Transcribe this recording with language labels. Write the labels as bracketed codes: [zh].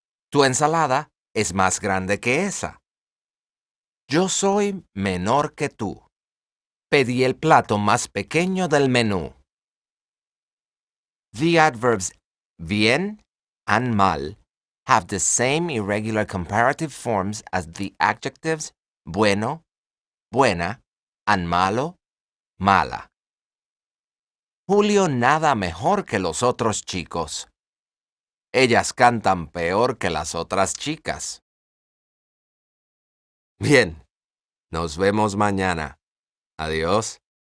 [es] Tu ensalada es más grande que esa. Yo soy menor que tú. Pedí el plato más pequeño del menú. [en] The adverbs bien and mal have the same irregular comparative forms as the adjectives bueno, buena, and malo, mala. [es] Julio nada mejor que los otros chicos. Ellas cantan peor que las otras chicas. Bien, nos vemos mañana. Adiós.